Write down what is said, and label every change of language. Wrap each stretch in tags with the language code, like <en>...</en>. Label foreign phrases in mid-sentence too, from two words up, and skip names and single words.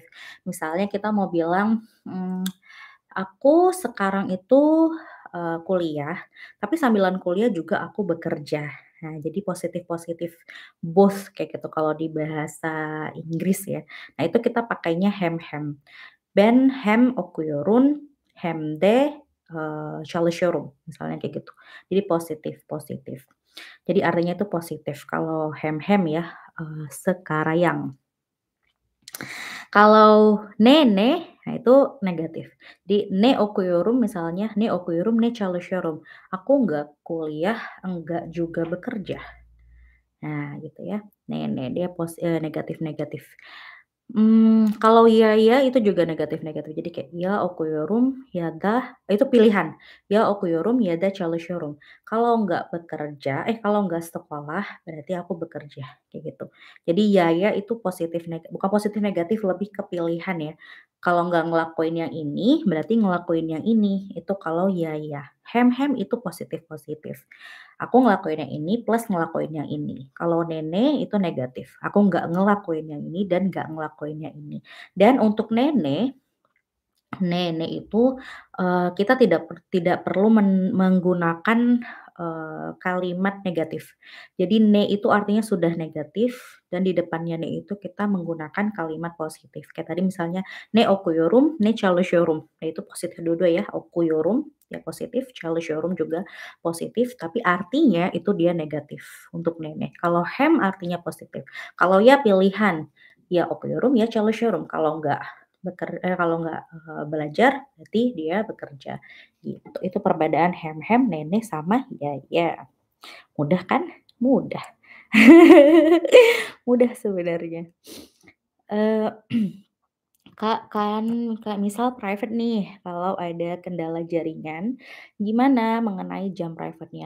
<id>Misalnya kita mau bilang, "Aku sekarang itu, kuliah, tapi sambilan kuliah juga aku bekerja." Nah, jadi positif-positif, both kayak gitu kalau di bahasa Inggris ya. Nah, itu kita pakainya hem-hem.</id> <tr>Ben hem okuyorum hem de, çalışıyorum,</tr> <id>misalnya kayak gitu. Jadi positif-positif. Jadi artinya itu positif kalau hem-hem ya, sekarang. Kalau "nene", nah itu negatif.</id> <tr>Di "Ne okuyorum" misalnya, "Ne okuyorum, ne çalışıyorum."</tr> <id>Aku nggak kuliah, enggak juga bekerja. Nah gitu ya, "nene" dia negatif-negatif. Kalau "ya" itu juga negatif-negatif. Jadi kayak</id> <tr>"Ya okuyorum ya da"</tr> <id>itu pilihan,</id> <tr>"Ya okuyorum ya da çalışıyorum."</tr> <id>Kalau nggak sekolah berarti aku bekerja, kayak gitu. Jadi "ya" itu bukan positif negatif lebih ke pilihan ya. Kalau nggak ngelakuin yang ini, berarti ngelakuin yang ini, itu kalau "ya". Hem-hem itu positif-positif. Aku ngelakuin yang ini plus ngelakuin yang ini. Kalau nenek itu negatif, aku nggak ngelakuin yang ini dan nggak ngelakuin yang ini. Dan untuk nenek itu, kita tidak perlu menggunakan, kalimat negatif. Jadi "ne" itu artinya sudah negatif dan di depannya "ne" itu kita menggunakan kalimat positif. Kayak tadi misalnya,</id> <tr>"Ne okuyorum, ne çalışıyorum."</tr> <id>Nah itu positif dua-dua ya, okuyorum ya positif, çalışıyorum juga positif, tapi artinya itu dia negatif untuk nenek. Kalau hem artinya positif. Kalau ya pilihan,</id> <tr>ya okuyorum, ya çalışıyorum.</tr> <id>Kalau nggak, belajar berarti dia bekerja, gitu. Itu perbedaan hem-hem, nenek, sama ya. Mudah kan? Mudah. Mudah sebenarnya. Eee Kak, kayak misal private nih, kalau ada kendala jaringan, gimana mengenai jam private-nya?</id>